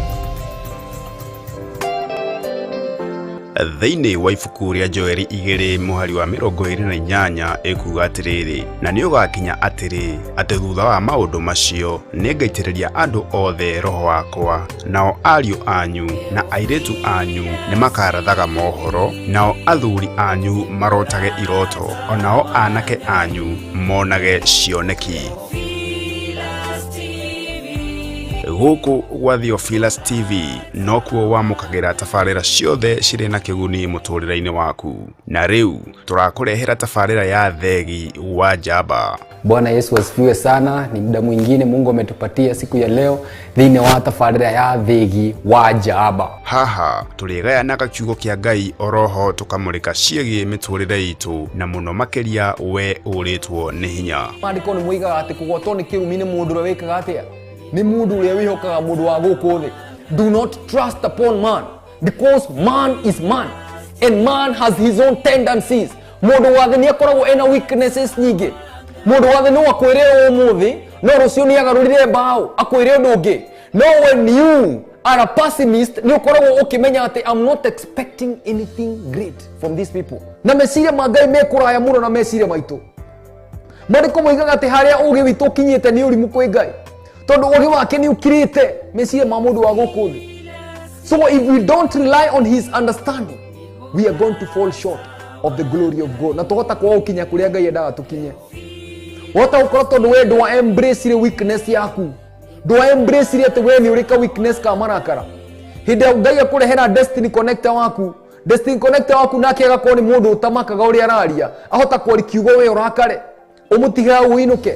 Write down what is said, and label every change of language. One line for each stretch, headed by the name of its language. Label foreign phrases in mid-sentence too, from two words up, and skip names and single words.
Kikuyu: Thĩinĩ wa ibuku rĩa Joeli 2:28 ĩkuuga atĩrĩrĩ na nĩ ũgakinya atĩrĩ atĩ thutha wa maũndũ macio nĩngaitĩrĩria andũ othe roho wakwa nao ariũ anyu na airĩtu anyu nĩ makarathaga mohoro nao athuri anyu marotage iroto onao anake anyu monage cioneki Gũkũ gwa Theophilus TV no kuo wamũkagĩra tabarĩra ciothe cirĩ na kĩguni mũtũrĩre-inĩ waku. Na rĩu tũrakũrehera tabarĩra ya Theegi wa Njamba.
Swahili: Bwana Yesu asifiwe sana. Ni muda mwingine Mungu ametupatia siku ya leo
Kikuyu: thĩinĩ wa tabarĩra ya Theegi wa Njamba. Haha tũrĩgayanaga kiugo kĩa Ngai oroho tũkamũrĩka ciĩgiĩ mĩtũrĩre itũ na mũno makĩria we ũrĩtwo nĩ hinya. Maandĩko nĩ moigaga atĩ kũgwatwo nĩ kĩrumi nĩ mũndũ ũrĩa wĩkaga atĩa? Ni mundu uria wihokaga mundu wa gũkũ thĩ.
English: Do not trust upon man because man is man and man has his own tendencies.
Kikuyu: Mundu wa thĩ nĩ akoragwo ena weaknesses nyingĩ. Mundu wa thĩ no akwĩre ũmũthĩ no rũciũ nĩ agarũrire mbaũ akwĩre ũndũ ũngĩ.
English: No when you are a pessimist,
Kikuyu: nĩ ũkoragwo ũkĩmenya atĩ
English: I'm not expecting anything great from these people.
Kikuyu: Na meciria ma Ngai me kũraya mũno na meciria maitũ. Maandĩko moigaga atĩ harĩa ũũgĩ witũ ũkinyĩte nĩ ũrimũ kwĩ Ngai, tondũ ũũgĩ wake nĩ ũkirĩte meciria ma mũndũ wa gũkũ thĩ.
English: So if we don't rely on his understanding, we are going to fall short of the glory of God.
Kikuyu: Na tũhota kwaga gũkinya kũrĩa Ngai endaga tũkinye. Wota ũkorwo tondũ we ndwa
English: embrace weakness
Kikuyu: yaku, ndwa embrace atĩ we nĩ ũrĩ ka weakness ka marakara. Hĩndĩ ya Ngai akũrehera
English: destiny connector
Kikuyu: waku nake agakorwo nĩ mũndũ ũtamakaga ũrĩa araria, ahota kwari kiugo we ũrakare, ũmũtiga ũinũke.